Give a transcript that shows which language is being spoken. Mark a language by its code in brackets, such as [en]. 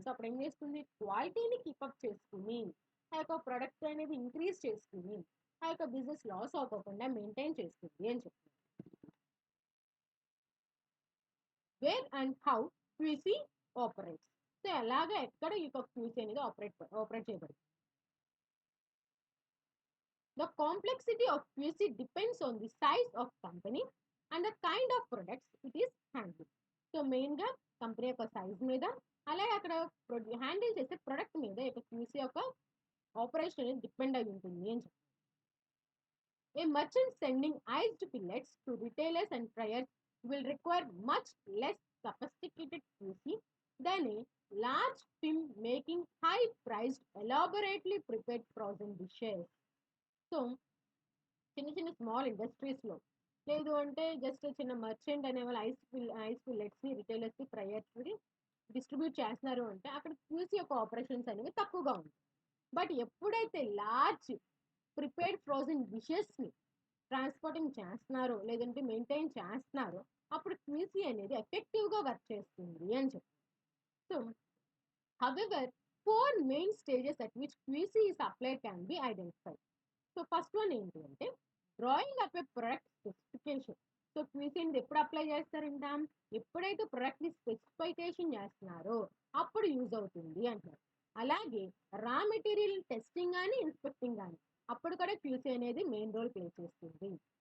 [te] So అప్పుడు ఏం చేస్తుంది, క్వాలిటీని కీపప్ చేసుకుని ఆ యొక్క ప్రొడక్ట్ అనేది ఇంక్రీజ్ చేసుకుని ఆ యొక్క బిజినెస్ లాస్ అవ్వకుండా మెయింటైన్ చేస్తుంది అని చెప్తుంది. [en] Where and how QC operates. [te] So ఎలాగా ఎక్కడ ఈ యొక్క క్యూసీ అనేది ఆపరేట్ చేయబడుతుంది. [en] The complexity of QC depends on the size of company and the kind of products it is handling. [te] So మెయిన్గా కంపెనీ యొక్క సైజ్ మీద అలాగే అక్కడ హ్యాండిల్ చేసే ప్రొడక్ట్ మీద యొక్క క్యూసీ యొక్క ఆపరేషన్ అనేది డిపెండ్ అయి ఉంటుంది అని చెప్పి. [en] A merchant sending iced fillets to retailers and tryers will require much less sophisticated QC than a large firm making high-priced, elaborately prepared frozen dishes. [te] So చిన్న చిన్న స్మాల్ ఇండస్ట్రీస్లో లేదు అంటే జస్ట్ చిన్న మర్చెంట్ అనే వాళ్ళు ఐస్ ఫిల్లెట్స్ని రిటైలర్స్కి ప్రయర్స్ని డిస్ట్రిబ్యూట్ చేస్తున్నారు అంటే అక్కడ క్యూసీ యొక్క ఆపరేషన్స్ అనేవి తక్కువగా ఉంటాయి. బట్ ఎప్పుడైతే లార్జ్ ప్రిపేర్డ్ ఫ్రోజన్ డిషెస్ని ట్రాన్స్పోర్టింగ్ చేస్తున్నారో లేదంటే మెయింటైన్ చేస్తున్నారో అప్పుడు క్యూసీ అనేది ఎఫెక్టివ్గా వర్క్ చేస్తుంది అని చెప్పి. [en] So however 4 main stages at which QC is applied can be identified. [te] So first one ఏంటి అంటే [en] Drawing up a product specification. [te] సో క్యూసీని ఎప్పుడు అప్లై చేస్తారంటాం, ఎప్పుడైతే ప్రొడక్ట్ని స్పెసిఫికేషన్ చేస్తున్నారో అప్పుడు యూజ్ అవుతుంది అంటారు. అలాగే రా మెటీరియల్ టెస్టింగ్ కానీ ఇన్స్పెక్టింగ్ కానీ అప్పుడు కూడా క్యూసీ అనేది మెయిన్ రోల్ ప్లే చేస్తుంది.